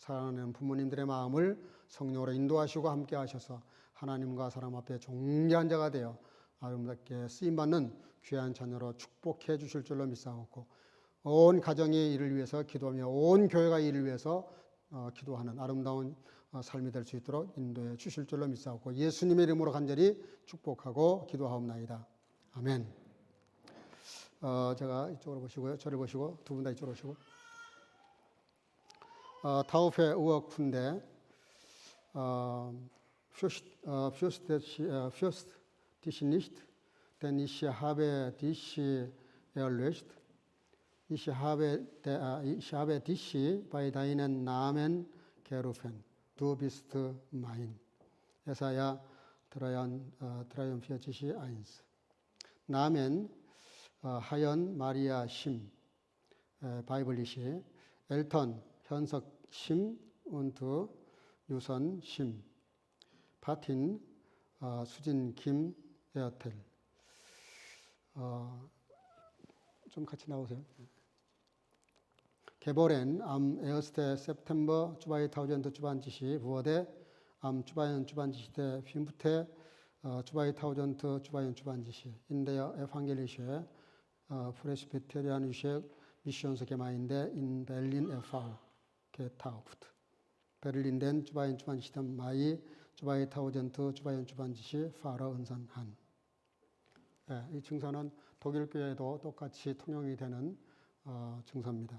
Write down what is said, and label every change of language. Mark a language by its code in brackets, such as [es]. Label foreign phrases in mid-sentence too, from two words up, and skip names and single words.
[ko] 사랑하는 부모님들의 마음을 성령으로 인도하시고 함께 하셔서 하나님과 사람 앞에 존귀한 자가 되어 아름답게 쓰임받는 귀한 자녀로 축복해 주실 줄로 믿사옵고 온 가정이 이를 위해서 기도하며 온 교회가 이를 위해서 기도하는 아름다운 삶이 될 수 있도록 인도해 주실 줄로 믿사옵고 예수님의 이름으로 간절히 축복하고 기도하옵나이다. 아멘. 제가 이쪽으로 보시고요. 저를 보시고 두 분 다 이쪽으로 오시고 [de] Taufe Urkunde fürchte dich nicht, denn ich habe dich erlöst. Ich habe dich bei deinem Namen gerufen. Du bist mein. Jesaja 43:1. [ko] Namen 하연 마리아 심 [de] leibliche Eltern [ko] 현석 심 und 유선 심 파틴 수진 김 에어텔 좀 같이 나오세요. [de] Geboren am 1. September 2020 wurde am 5. 2020 in der evangelischen presbyterianische Missionsgemeinde in Berlin e.V. getauft. Berlin den 22. Mai 2020 Pfarrer 은선한. [ko] 이 증서는 독일 교회도 똑같이 통용이 되는 증서입니다.